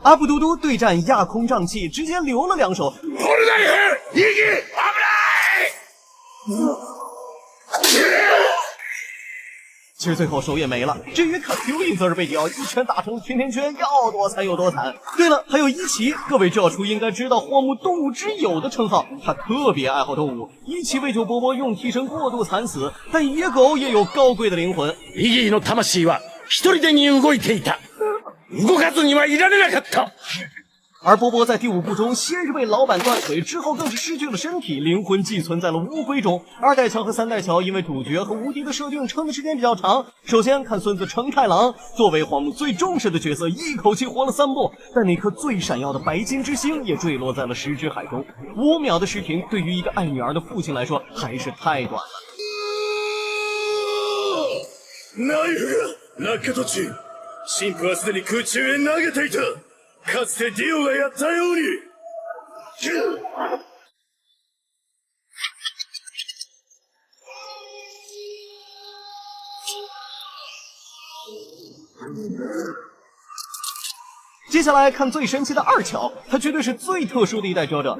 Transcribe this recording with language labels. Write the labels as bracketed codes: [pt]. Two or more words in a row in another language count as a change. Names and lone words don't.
[zh] 阿布嘟嘟对战亚空瘴气，直接留了2手。其实最后手也没了，至于卡 Q 伊则是被迪奥一拳打成甜甜圈，要多惨有多惨。对了，还有伊奇，各位教厨应该知道荒木动物之友的称号，他特别爱好动物。伊奇为救波波用替身过度惨死，但野狗也有高贵的灵魂。 [ja] イギーの魂は一人でに動いていた。動かずにはいられなかった。 [zh] 而波波在第5部中先是被老板断腿，之后更是失去了身体，灵魂寄存在了乌龟中。2代乔和3代乔因为主角和无敌的设定撑的时间比较长。首先看孙子成太郎，作为荒木最重视的角色，一口气活了3部，但那颗最闪耀的白金之星也坠落在了石之海中。5秒的时停，对于一个爱女儿的父亲来说还是太短了。 [ja] ナイフが落下途中、神父はすでに空中へ投げていた。かつてディオがやったように。 [zh] 接下来看最神奇的2乔，他绝对是最特殊的一代遮遮。